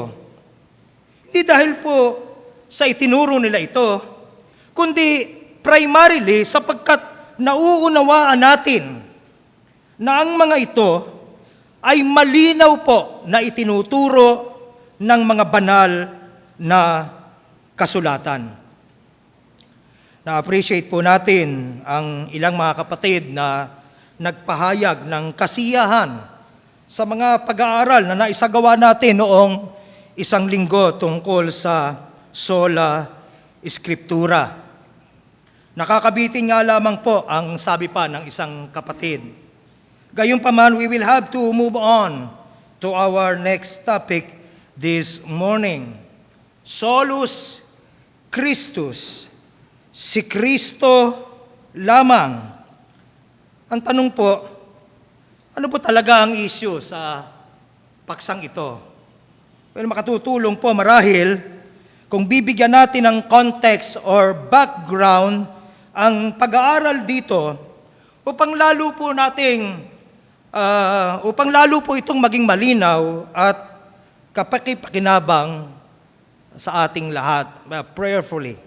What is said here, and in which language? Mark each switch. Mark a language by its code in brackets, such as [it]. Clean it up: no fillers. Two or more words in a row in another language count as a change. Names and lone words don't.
[tl] Hindi dahil po sa itinuro nila ito, kundi primarily sapagkat nauunawaan natin na ang mga ito ay malinaw po na itinuturo ng mga banal na kasulatan. Na-appreciate po natin ang ilang mga kapatid na nagpahayag ng kasiyahan sa mga pag-aaral na naisagawa natin noong isang linggo tungkol sa sola scriptura. Nakakabitin nga lamang po ang sabi pa ng isang kapatid. Gayunpaman, [en] we will have to move on to our next topic this morning. [la] Solus Christus. [tl] Si Kristo lamang. Ang tanong po, ano po talaga ang issue sa paksang ito? Well, makatutulong po marahil kung bibigyan natin ng [en] context or background [tl] ang pag-aaral dito upang lalo po itong maging malinaw at kapakipakinabang sa ating lahat, prayerfully.